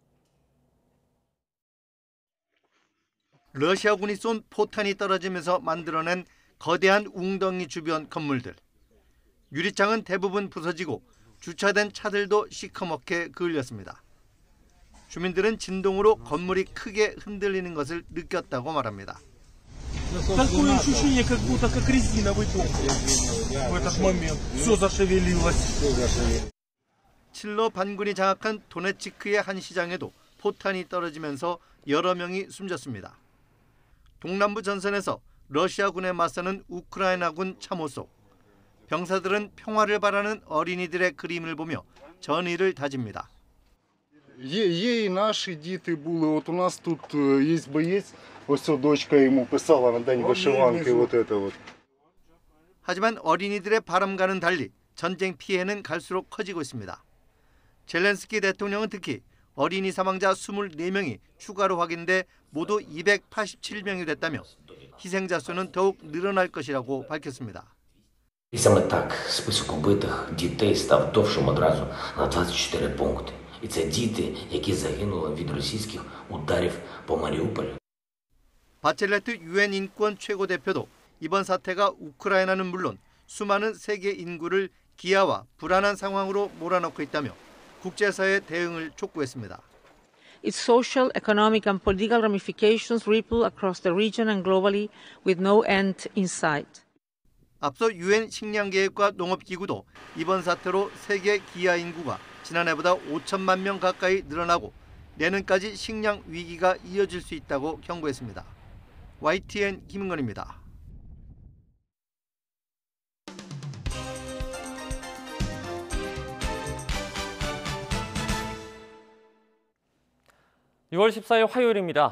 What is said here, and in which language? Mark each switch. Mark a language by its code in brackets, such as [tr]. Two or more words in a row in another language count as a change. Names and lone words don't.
[ko] 러시아군이 쏜 포탄이 떨어지면서 만들어낸 거대한 웅덩이 주변 건물들. 유리창은 대부분 부서지고 주차된 차들도 시커멓게 그을렸습니다. 주민들은 진동으로 건물이 크게 흔들리는 것을 느꼈다고 말합니다. [ru] Такое ощущение, как будто как резиновый пол. В этот момент все зашевелилось. [ko] 칠러 반군이 장악한 도네츠크의 한 시장에도 포탄이 떨어지면서 여러 명이 숨졌습니다. 동남부 전선에서 러시아군에 맞서는 우크라이나군 참호 속 병사들은 평화를 바라는 어린이들의 그림을 보며 전의를 다집니다. [uk] Є і наші діти були. От у нас тут є боєць, ось ця дочка йому писала на день вишиванки. [ru] Вот это вот. [ko] 하지만 어린이들의 바람과는 달리 전쟁 피해는 갈수록 커지고 있습니다. 젤렌스키 대통령은 특히 어린이 사망자 24명이 추가로 확인돼 모두 287명이 됐다며 희생자 수는 더욱 늘어날 것이라고 밝혔습니다. [uk] І саме так список убитих дітей став довшим одразу на 24 пункти. І це діти, які загинули від російських ударів по Маріуполю. [ko] 바첼레트 유엔 인권 최고 대표도 이번 사태가 우크라이나는 물론 수많은 세계 인구를 기아와 불안한 상황으로 몰아넣고 있다며 국제사회의 대응을 촉구했습니다. [en] Its social, economic and political ramifications ripple across the region and globally with no end in sight. [ko] 앞서 유엔 식량계획과 농업기구도 이번 사태로 세계 기아 인구가 지난해보다 5천만 명 가까이 늘어나고 내년까지 식량 위기가 이어질 수 있다고 경고했습니다. YTN 김은건입니다. (6월 14일) 화요일입니다.